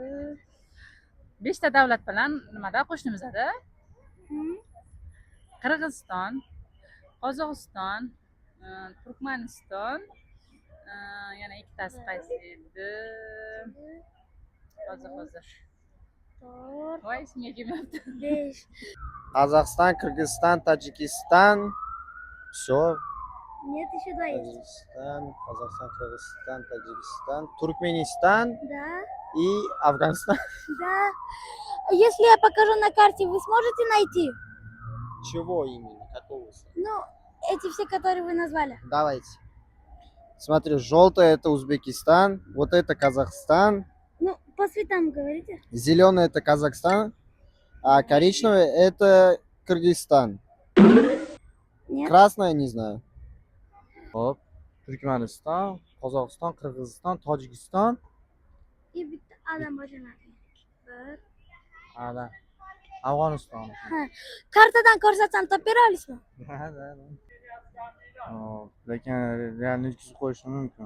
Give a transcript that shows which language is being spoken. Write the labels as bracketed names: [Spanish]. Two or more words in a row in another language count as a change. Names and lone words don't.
[Uzbek] 5 ta davlat bilan nimada qo'shnimizda? Qirg'iziston, Qozog'iston, Turkmaniston, yana ikkitasi qaysi edi? Hozir. Voy, esimga kelmayapti. 5. [Russian] Казахстан, Кыргызстан, Таджикистан. Все. Нет, еще 2 есть. Казахстан, Кыргызстан, Таджикистан, Туркменистан Да. и Афганистан. Да. Если я покажу на карте, вы сможете найти? Чего именно? Какого? Ну, эти все, которые вы назвали. Давайте. Смотри, желтое это Узбекистан, вот это Казахстан, Ну, по цветам говорите. зеленое это Казахстан, а коричневое это Кыргызстан. Нет. Красное не знаю. [Uzbek] Hop, Turkmaniston, Qozog'iston, Qirg'iziston, Tojikiston. И bitta adam boshini ayting. Bir. Ana Afg'oniston. Kartadan ko'rsatsam topib bera olasizmi? Lekin realni yutqizib qo'yishim mumkin.